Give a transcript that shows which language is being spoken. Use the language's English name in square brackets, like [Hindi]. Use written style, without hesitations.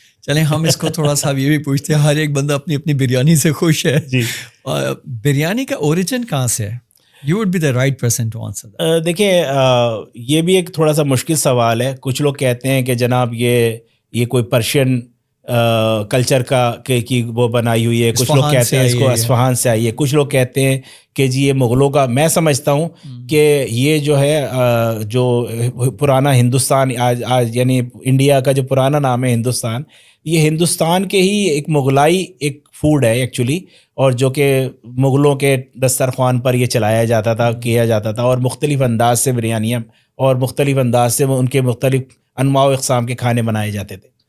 [Urdu] چلیں ہم اس کو تھوڑا سا یہ بھی پوچھتے ہیں, ہر ایک بندہ اپنی اپنی بریانی سے خوش ہے جی. بریانی کا اوریجن کہاں سے ہے؟ [English] You would be the right person to answer that. [Urdu] دیکھیں یہ بھی ایک تھوڑا سا مشکل سوال ہے. کچھ لوگ کہتے ہیں کہ جناب یہ کوئی پرشین کلچر کی وہ بنائی ہوئی ہے, کچھ لوگ کہتے ہیں اس کو اصفہان سے آئی ہے, کچھ لوگ کہتے ہیں کہ جی یہ مغلوں کا. میں سمجھتا ہوں کہ یہ جو ہے جو پرانا ہندوستان آج یعنی انڈیا کا جو پرانا نام ہے ہندوستان, یہ ہندوستان کے ہی ایک مغلائی ایک فوڈ ہے ایکچولی, اور جو کہ مغلوں کے دسترخوان پر یہ چلایا جاتا تھا, کیا جاتا تھا, اور مختلف انداز سے بریانیاں اور مختلف انداز سے ان کے مختلف انواع و اقسام کے کھانے بنائے جاتے تھے.